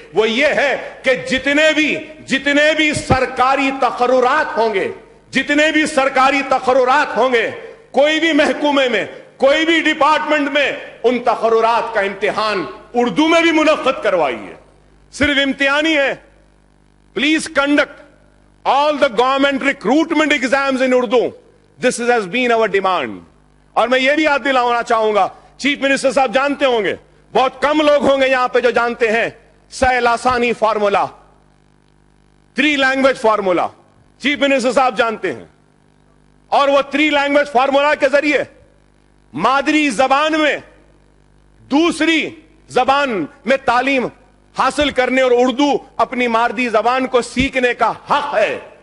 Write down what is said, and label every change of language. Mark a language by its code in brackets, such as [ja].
[ur] وہ یہ ہے کہ جتنے بھی سرکاری تقررات ہوں گے, کوئی بھی محکمے میں, کوئی بھی ڈپارٹمنٹ میں, ان تقررات کا امتحان اردو میں بھی منعقد کروائیے. صرف امتحانی ہے. [en] Please conduct all the government recruitment exams in Urdu. This has been our demand. [ur] اور میں یہ بھی یاد دلانا چاہوں گا, چیف منسٹر صاحب جانتے ہوں گے, بہت کم لوگ ہوں گے یہاں پہ جو جانتے ہیں سہل آسانی formula, 3 language formula chief minister صاحب جانتے ہیں. اور وہ 3 لینگویج فارمولا کے ذریعے مادری زبان میں دوسری زبان میں تعلیم حاصل کرنے اور اردو اپنی مادری زبان کو سیکھنے کا حق ہے.